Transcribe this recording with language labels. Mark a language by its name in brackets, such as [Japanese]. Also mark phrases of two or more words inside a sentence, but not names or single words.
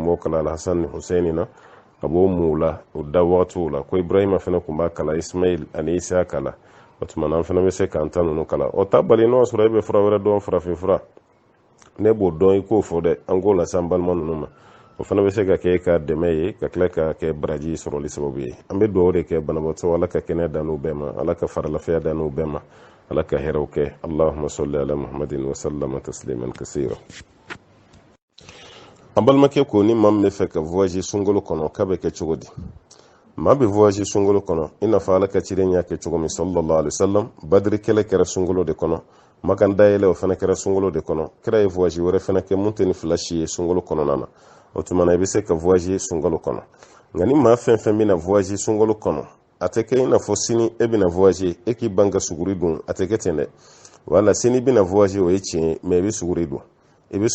[Bambara] b'o kalan Alhasan ni Husɛni na ka b'o muw la o da wagatiw la ko Ibrahima fana tun b'a kalan Ismail ani Isaka la o tuma na an fana bɛ se k'an ta ninnu kalan o ta bali n'o sɔrɔ i bɛ fura wɛrɛ dɔn farafin fura ne b'o dɔn i k'o fɔ dɛ an k'o lase an balima ninnu ma o fana bɛ se ka kɛ ka dɛmɛ ye ka tila ka kɛ baraji sɔrɔli sababu ye an bɛ dugawu de kɛ banabaatɔ ala ka kɛnɛya dan n'u bɛɛ ma ala ka faralafiya dan n'u bɛɛ ma ala ka hɛrɛw kɛ [Arabic] اللهم صل على محمد وسلم تسليما كثيرا [Bambara] an balimakɛ ko ni maa min bɛ fɛ ka voyage sunkalo kɔnɔ k'a bɛ kɛ cogo di maa bɛ voyage sunkalo kɔnɔ i n'a fɔ ala ka cilen y'a kɛ cogo min [Arabic] صلى الله عليه وسلم [Bambara] badiri kɛlɛ kɛra sunkalo de kɔnɔ makan dayɛlɛ o fana kɛra sunkalo de kɔnɔ kira ye voyage wɛrɛ fana kɛ mun tɛ ni fila si ye sunkalo kɔnɔna na o tuma na i bɛ se ka voyage sunkalo kɔnɔ nka ni maa fɛn fɛn bɛna voyage sunkalo kɔnɔ a tɛ kɛ i n'a fɔ sini e bɛna voyage e k'i ban ka suguri dun a tɛ kɛ ten dɛ wala sini bɛna voyage o ye tiɲɛ ye mais i bɛ suguri dun i bɛ